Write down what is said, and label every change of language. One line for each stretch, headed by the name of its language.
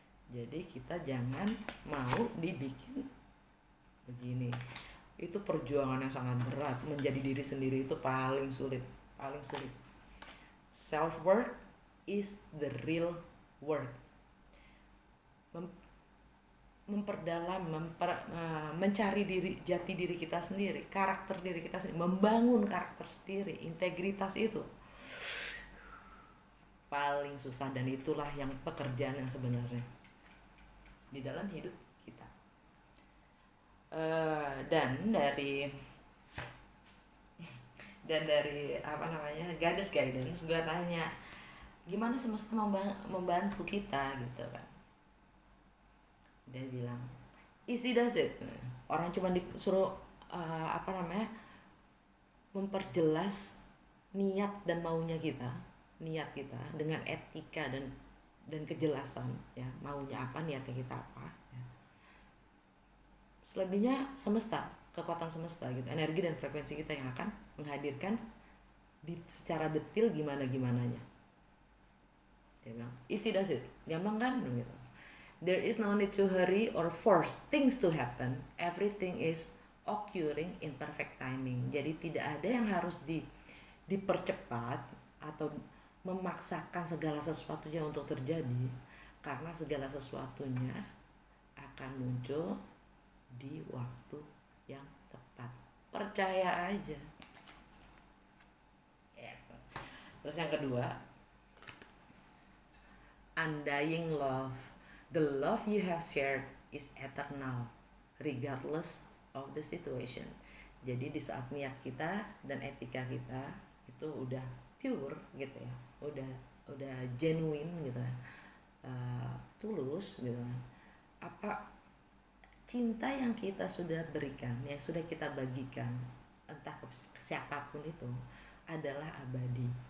Indonesian: Jadi kita jangan mau dibikin begini. Itu perjuangan yang sangat berat. Menjadi diri sendiri itu paling sulit, paling sulit.
English: Self worth is the real work.
Indonesian: Memperdalam, mencari jati diri kita sendiri, karakter diri kita sendiri, membangun karakter sendiri, integritas itu paling susah, dan itulah yang pekerjaan yang sebenarnya di dalam hidup kita. Dan dari apa namanya, Goddess Guidance, gue tanya gimana semesta membantu kita gitu kan. Dia bilang
English: easy does it.
Indonesian: Orang cuma disuruh apa namanya, memperjelas niat dan maunya kita, niat kita dengan etika dan kejelasan ya, maunya apa, niatnya kita apa ya. Selebihnya semesta, kekuatan semesta gitu, energi dan frekuensi kita yang akan menghadirkan secara detail gimananya. Dia bilang
English: easy does it,
Indonesian: gampang kan gitu.
English: There is no need to hurry or force things to happen. Everything is occurring in perfect timing.
Indonesian: Jadi tidak ada yang harus dipercepat atau memaksakan segala sesuatunya untuk terjadi, karena segala sesuatunya akan muncul di waktu yang tepat. Percaya aja. Terus yang kedua, undying love.
English: The love you have shared is eternal, regardless of the situation.
Indonesian: Jadi di saat niat kita dan etika kita itu udah pure gitu ya, udah genuine gitu ya, tulus gitu ya, apa cinta yang kita sudah berikan, yang sudah kita bagikan, entah ke siapapun itu, adalah abadi.